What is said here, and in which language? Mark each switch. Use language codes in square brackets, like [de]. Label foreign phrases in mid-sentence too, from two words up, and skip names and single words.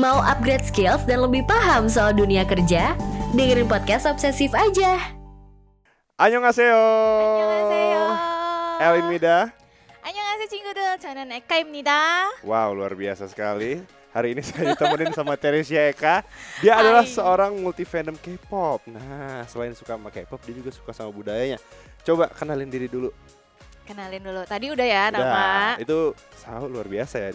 [en] upgrade skills [id] dan lebih paham soal dunia kerja? Dengerin podcast Obsesif aja. [ko] Annyeonghaseyo. 안녕하세요. Elin 안녕하세요 친구들. 저는 에카입니다. [id] Wow, luar biasa sekali. Hari ini saya ditemenin sama Teresia Eka. Dia adalah Hai. seorang multi fandom K-pop. Nah, selain suka sama K-pop, dia juga suka sama budayanya. Coba kenalin diri dulu. Kenalin dulu. Tadi udah ya Udah, nama. itu Sao luar biasa ya.